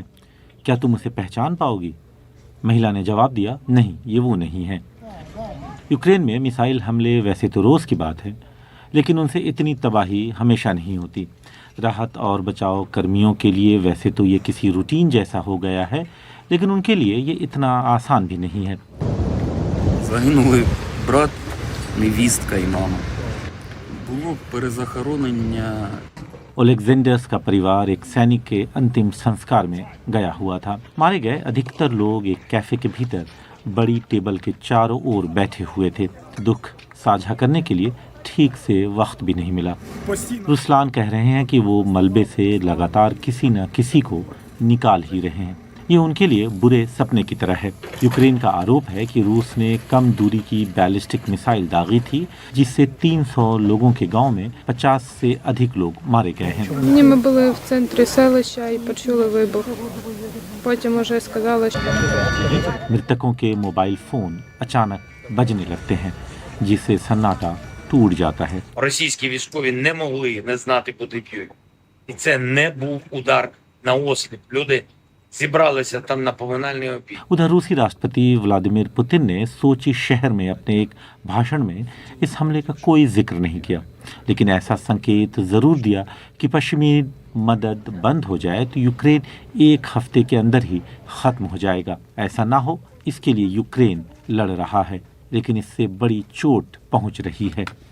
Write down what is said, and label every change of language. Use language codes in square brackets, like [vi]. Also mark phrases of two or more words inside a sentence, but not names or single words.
[hi] क्या तुम उसे पहचान पाओगी? महिला ने जवाब दिया, नहीं, ये वो नहीं है। यूक्रेन में मिसाइल हमले वैसे तो रोज़ की बात है, लेकिन उनसे इतनी तबाही हमेशा नहीं होती। राहत और बचाव कर्मियों के लिए वैसे तो ये किसी रूटीन जैसा हो गया है, लेकिन उनके लिए ये इतना आसान भी नहीं है। [uk] Загинули брат, невістка і мама. Було перезахоронення. [hi] ओलेक्जेंडर्स का परिवार एक सैनिक के अंतिम संस्कार में गया हुआ था। मारे गए अधिकतर लोग एक कैफे के भीतर बड़ी टेबल के चारों ओर बैठे हुए थे। दुख साझा करने के लिए ठीक से वक्त भी नहीं मिला। रुस्लान कह रहे हैं कि वो मलबे से लगातार किसी न किसी को निकाल ही रहे हैं। ये उनके लिए बुरे सपने की तरह है। यूक्रेन का आरोप है कि रूस ने कम दूरी की बैलिस्टिक मिसाइल दागी थी, जिससे 300 लोगों के गांव में 50 से अधिक लोग मारे गए हैं। [uk] Ми були в центрі селища і почули вибух. Потім уже сказали, що [hi] मृतकों के [en] mobile phone [hi] अचानक बजने लगते हैं, जिससे सन्नाटा टूट जाता है। [uk] Російські військові не могли не знати, куди б'ють. І це не був удар на осліп. Люди зібралися там на поминальний обід. [hi] उधर रूसी राष्ट्रपति व्लादिमीर पुतिन ने सोची शहर में अपने एक भाषण में इस हमले का कोई जिक्र नहीं किया, लेकिन ऐसा संकेत जरूर दिया कि पश्चिमी मदद बंद हो जाए तो यूक्रेन एक हफ्ते के अंदर ही खत्म हो जाएगा। ऐसा ना हो, इसके लिए यूक्रेन लड़ रहा है, लेकिन इससे बड़ी चोट पहुंच रही है।